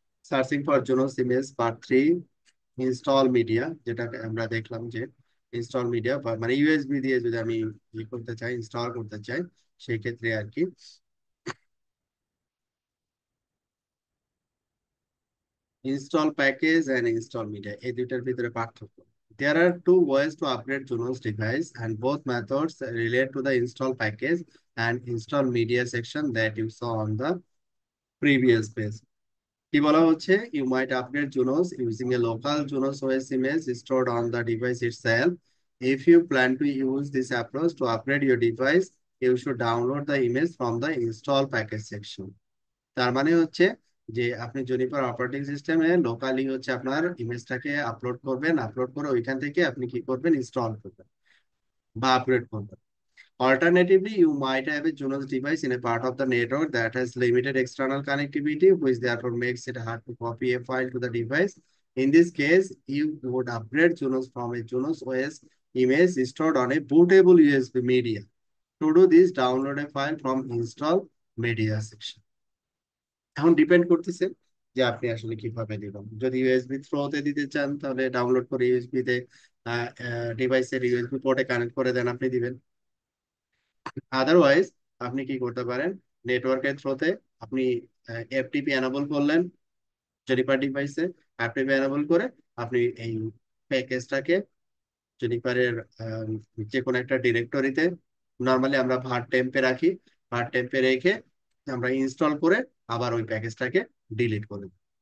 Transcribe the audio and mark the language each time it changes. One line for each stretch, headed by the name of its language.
Bangla: Searching for জুনোস image part 3, install media, যেটা আমরা দেখলাম যে ইনস্টল মিডিয়া মানে ইউএসবি দিয়ে যদি আমি ই করতে চাই, ইনস্টল করতে চাই, সেই ক্ষেত্রে আর কি install package and install media, এই দুইটার ভিতরে পার্থক্য।
English: There are two ways to upgrade Juno's device, and both methods relate to the install package and install media section that you saw on the previous page.
Bangla: কি বলা হচ্ছে,
English: you might upgrade Junos using a local Junos OS image stored on the device itself. If you plan to use this approach to upgrade your device, you should download the image from the install package section.
Bangla: তার মানে হচ্ছে যে আপনি Juniper operating সিস্টেমে locally হচ্ছে আপনার ইমেজটাকে upload করবেন, upload করে ওইখান থেকে আপনি কি করবেন, ইনস্টল করবেন বা আপগ্রেড করবেন।
English: Alternatively, you might have a Junos device in a part of the network that has limited external connectivity, which therefore makes it hard to copy a file to the device. In this case, you would upgrade Junos from a Junos OS image stored on a bootable USB media. To do this, download a file from install media section.
Bangla: এখন depend করতেছে যে আপনি আসলে কিভাবে দিবেন। যদি USB থ্রোতে দিতে চান তাহলে ডাউনলোড করে ইউএসবি তে ডিভাইসের ইউএসবি পোর্টে কানেক্ট করে দেন, আপনি দিবেন। আদারওয়াইজ আপনি কি করতে পারেন, নেটওয়ার্কের থ্রোতে আপনি এফটিপি এনাবল করলেন জেনিফার ডিভাইসে, এফটিপি এনাবল করে আপনি এই প্যাকেজটাকে জেনিফারের যে কোনো একটা ডিরেক্টরিতে, নর্মালি আমরা ভার টেম্পে রাখি, ভার টেম্পে রেখে আমরা ইনস্টল করে আবার ওই প্যাকেজটাকে ডিলিট করে দিই।